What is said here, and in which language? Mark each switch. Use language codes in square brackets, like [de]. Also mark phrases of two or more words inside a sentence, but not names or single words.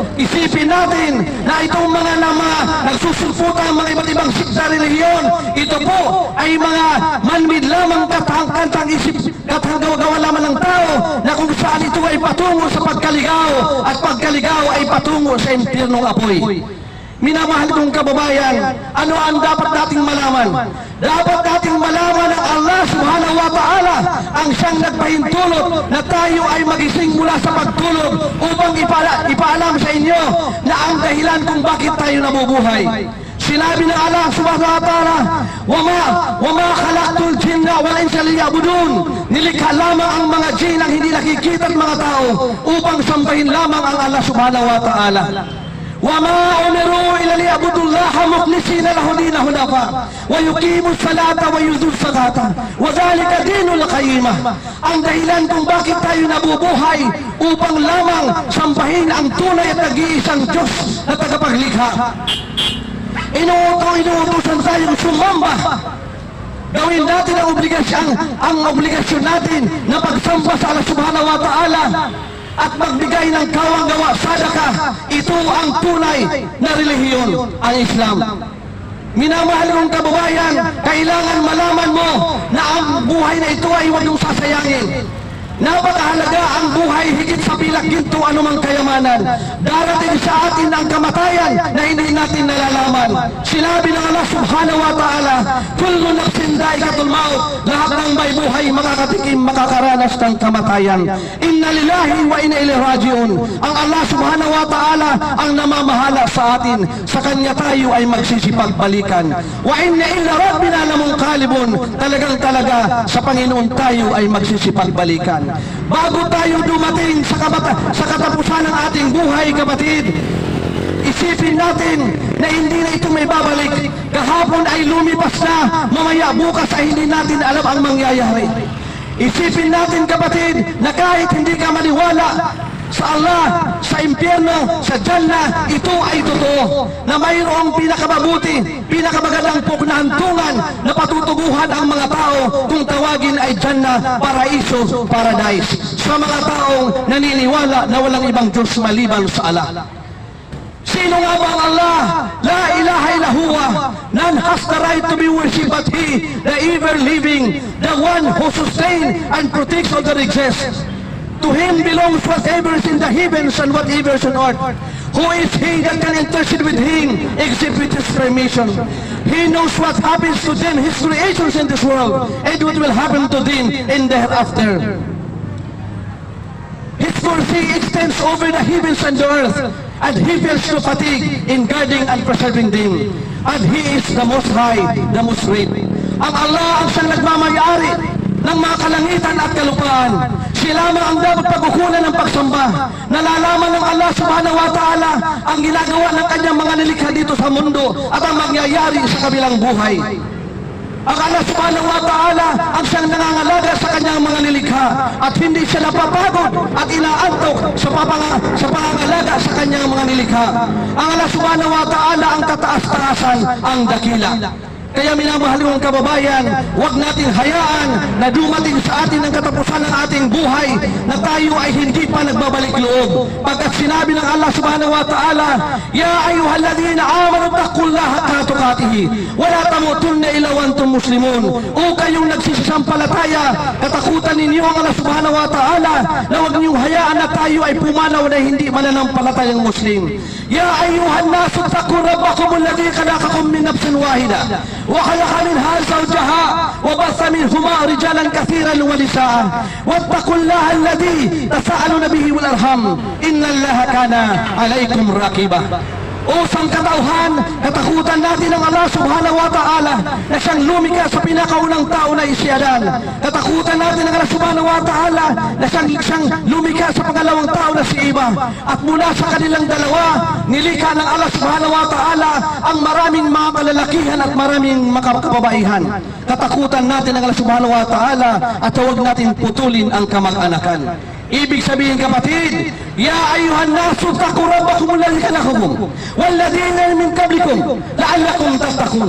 [tl] Isipin natin na itong mga nagsusulputan mga iba't ibang sikta relihiyon, ito po ay mga manmid lamang katang isip, gawa lamang ng tao, na kung saan ito ay patungo sa pagkaligaw, at pagkaligaw ay patungo sa impyernong apoy. Minamahal kong kababayan, ano ang dapat nating malaman? Dapat nating malaman ng Allah [ar] سبحانه وتعالى [tl] ang siyang nagpahintulot na tayo ay magising mula sa pagtulog upang ipaalam sa inyo na ang dahilan kung bakit tayo nabubuhay. Sinabi ng Allah [ar] سبحانه وتعالى وما خلقت الجن والإنس ليعبدون. [tl] Nilikha lamang ang mga jin ang hindi nakikita at mga tao upang sambahin lamang ang Allah [ar] سبحانه وتعالى. وَمَا أُمِرُوا إِلَّا لِيَعْبُدُوا اللَّهَ مُخْلِصِينَ لَهُ الدِّينَ حُنَفَاءَ وَيُقِيمُوا الصَّلَاةَ وَيُؤْتُوا الزَّكَاةَ وَذَلِكَ دِينُ الْقَيِّمَةِ. [tl] Ang dahilan kung bakit tayo nabubuhay upang lamang sambahin ang tunay at nag-iisang Diyos na tagapaglikha. Inuutosan tayong sumamba. Gawin natin ang obligasyon natin na pagsamba sa Allah [ar] سبحانه وتعالى [tl] at magbigay ng kawang-gawa, sadaka. Ito ang tunay na relihiyon, ang Islam. Minamahal kong kababayan, kailangan malaman mo na ang buhay na ito ay huwag mong sasayangin. Napakahalaga ang buhay higit sa pilak ginto anumang kayamanan. Darating sa atin ang kamatayan na hindi natin nalalaman. Sinabi ng Allah [ar] سبحانه وتعالى كل نفس ذائقة الموت. [tl] Lahat ng may buhay makakatikim, makakaranas ng kamatayan. [ar] إنا لله وإنا إليه راجعون. [tl] Ang Allah [ar] سبحانه وتعالى [tl] ang namamahala sa atin. Sa Kanya tayo ay magsisipagbalikan. [ar] وإنا إلى ربنا لمنقلبون. [tl] Talaga sa Panginoon tayo ay magsisipagbalikan. Bago tayo dumating sa katapusan ng ating buhay, kapatid, isipin natin na hindi na ito may babalik. Kahapon ay lumipas na, mamaya bukas ay hindi natin alam ang mangyayari. Isipin natin, kapatid, na kahit hindi ka maniwala sa Allah, sa impyerno, sa Jannah, ito ay totoo na mayroong pinakamabuti, pinakamagandang pugnahantungan na patutuguhan ang mga tao kung tawagin ay Jannah, Paraiso, Paradise, sa mga taong naniniwala na walang ibang Diyos maliban sa Allah. Sino nga ba ang Allah? [ar] لا إله إلا هو. [en] None has the right to be worshipped but He, the ever living, the one who sustains and protects all that exists. To Him belongs whatever is in the heavens and whatever is on earth. Who is He that can intercede with Him except with His permission? He knows what happens to them, His creations in this world, and what will happen to them in the hereafter. His mercy extends over the heavens and the earth, and He feels no fatigue in guarding and preserving them. And He is the Most High, the Most Great. [tl] Ang Allah ang siyang nagmamayari ng mga kalangitan at kalupaan. Siya lamang ang dapat pagkukunan ng pagsamba. Nalalaman ng Allah [ar] سبحانه وتعالى [tl] ang ginagawa ng kanyang mga nilikha dito sa mundo at ang mangyayari sa kabilang buhay. Ang Allah [ar] سبحانه وتعالى [tl] ang siyang nangangalaga sa kanyang mga nilikha at hindi siya napapagod at inaantok sa pangangalaga sa kanyang mga nilikha. Ang Allah [ar] سبحانه وتعالى [tl] ang kataas-taasan, ang dakila. Kaya minamahal kong kababayan, huwag natin hayaan na dumating sa atin ang katapusan ng ating buhay na tayo ay hindi pa nagbabalik loob. Pagkat sinabi ng Allah [ar] سبحانه وتعالى يا أيها الذين آمنوا اتقوا الله حق تقاته ولا تموتن إلا وأنتم مسلمون. [tl] O kayong nagsisampalataya, katakutan ninyo ang Allah [ar] سبحانه وتعالى [tl] na huwag niyong hayaan na tayo ay pumanaw na hindi mananampalatayang Muslim. [ar] يا أيها الناس اتقوا ربكم الذي خلقكم من نفس واحدة وخلق منها زوجها وبث منهما رجالا كثيرا ونساء واتقوا الله الذي تساءلون به والارحام ان الله كان عليكم رقيبا. [tl] O sangkatauhan, katakutan natin ng Allah [ar] سبحانه وتعالى [tl] na siyang lumikha sa pinakaunang tao na isyadan. Katakutan natin ng Allah [ar] سبحانه وتعالى [tl] na siyang lumikha sa pangalawang tao na si Iba. At mula sa kanilang dalawa, nilikha ng Allah [ar] سبحانه وتعالى [tl] ang maraming mga kalalakihan at maraming makababaihan. Katakutan natin ng Allah [ar] سبحانه وتعالى [tl] at huwag natin putulin ang kamag-anakan. Ibig sabihin kapatid, [ar] يا أيها الناس اتقوا ربكم الذي خلقكم والذين من قبلكم لعلكم تتقون.